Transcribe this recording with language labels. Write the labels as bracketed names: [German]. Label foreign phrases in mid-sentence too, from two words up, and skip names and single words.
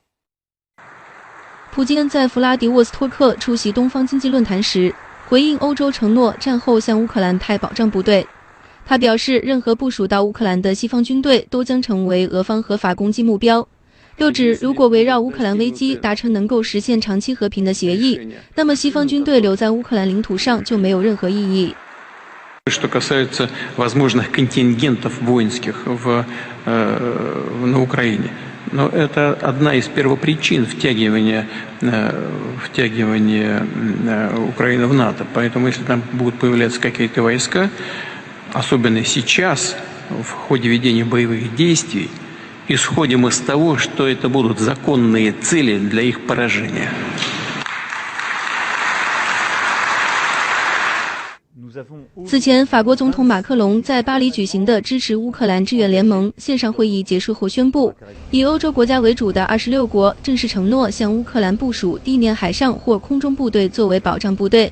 [Chinese] 普京在弗拉迪沃斯托克出席东方经济论坛时，回应欧洲承诺战后向乌克兰派保障部队。他表示，任何部署到乌克兰的西方军队都将成为俄方合法攻击目标。又指，如果围绕乌克兰危机达成能够实现长期和平的协议，那么西方军队留在乌克兰领土上就没有任何意义。 [Russian] Что касается возможных контингентов воинских на Украине, но это одна из первопричин втягивания Украины в НАТО. Поэтому, если там будут появляться какие-то войска, особенно сейчас, в ходе ведения боевых действий, исходим из того, что это будут законные цели для их поражения. [Chinese] 此前，法国总统马克龙在巴黎举行的支持乌克兰志愿联盟线上会议结束后宣布，以欧洲国家为主的26国正式承诺向乌克兰部署地面、海上或空中部队作为保障部队。